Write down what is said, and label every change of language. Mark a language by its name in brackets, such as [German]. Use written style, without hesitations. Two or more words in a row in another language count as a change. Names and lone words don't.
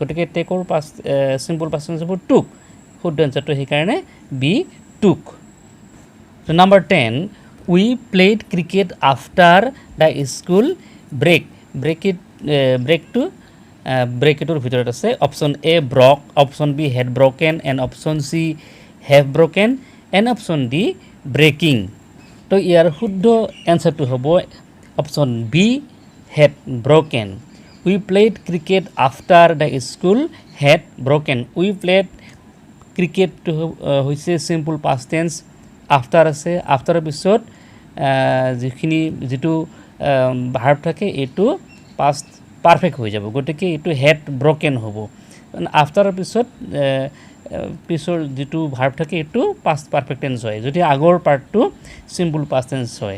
[Assamese] গতিকে [English] takeৰ past simple past tense [Assamese] হ'ব took। শুদ্ধ এনচাৰটো সেইকাৰণে [English] B took. So number 10, we played cricket after the school break। break to ব্ৰেকেটৰ [Assamese] ভিতৰত আছে [English] option A broke, option B had broken and option C have broken and option D breaking। [Assamese] তো ইয়াৰ শুদ্ধ এনচাৰটো হ'ব [English] option B had broken. we played cricket after the school had broken। we played cricket [Assamese] তো হৈছে [English] simple past tense। [Assamese] আফটাৰ আছে, আফটাৰৰ পিছত যিটো ভাৰ্ব থাকে এইটো [English] past perfect [Assamese] হৈ যাব। গতিকে এইটো [English] had broken [Assamese] হ'ব। আফটাৰৰ পিছৰ যিটো ভাৰ্ব থাকে এইটো [English] past perfect tense [Assamese] হয়, যদি আগৰ পাৰ্টটো [English] simple past tense [Assamese] হয়।